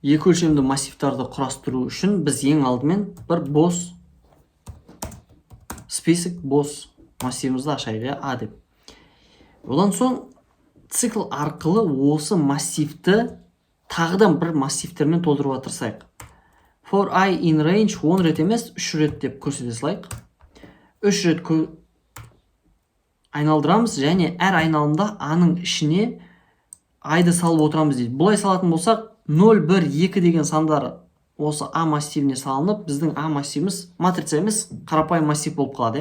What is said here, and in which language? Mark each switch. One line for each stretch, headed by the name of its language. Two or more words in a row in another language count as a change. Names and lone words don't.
Kazakh: екі өлшемді массивтарды құрастыру үшін біз ең алдымен бір бос список, бос массивімізді ашайық, А деп. Одан соң цикл арқылы осы массивті тағыдан бір массивтермен толтыруға тырысайық.
English: For I in range
Kazakh: 10 рет емес, 3 рет деп көрсете салайық. 3 рет айналдырамыз және әр айналымда аның ішіне айды салып отырамыз дейді. Бұлай салатын болсақ, 0, 1, 2 деген сандар осы А массивіне салынып, біздің А массивіміз матрица емес, қарапайым массив болып қалады.